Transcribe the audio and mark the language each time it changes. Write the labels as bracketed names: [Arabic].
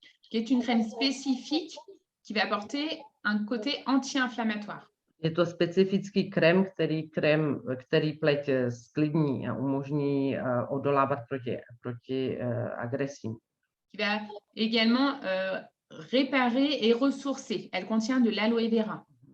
[French] Qui est une crème spécifique qui va apporter un côté anti-inflammatoire. [Czech] Je to specifický krém, který pleť sklidní a umožní odolávat proti agresím. [French] Qui va également réparer et ressourcer. Elle contient de l'aloe vera.